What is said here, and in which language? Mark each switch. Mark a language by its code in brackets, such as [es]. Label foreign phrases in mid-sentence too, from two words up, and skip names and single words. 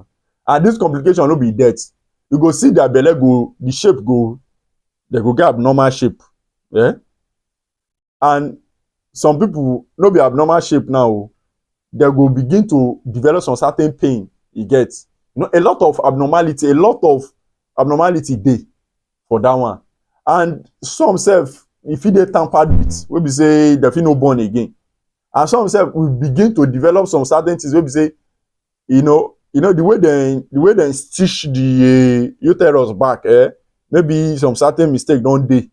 [pcm] And this complication no be death. You go see their belle go, the shape go, they go get abnormal shape. And some people no be abnormal shape now, they go begin to develop some certain pain. You get, a lot of abnormality dey for that one. And some self, if dey tampered with, wey be say dem fit no born again. And some self will begin to develop some certain things wey be say, the way dem stitch the uterus back, maybe some certain mistake don dey.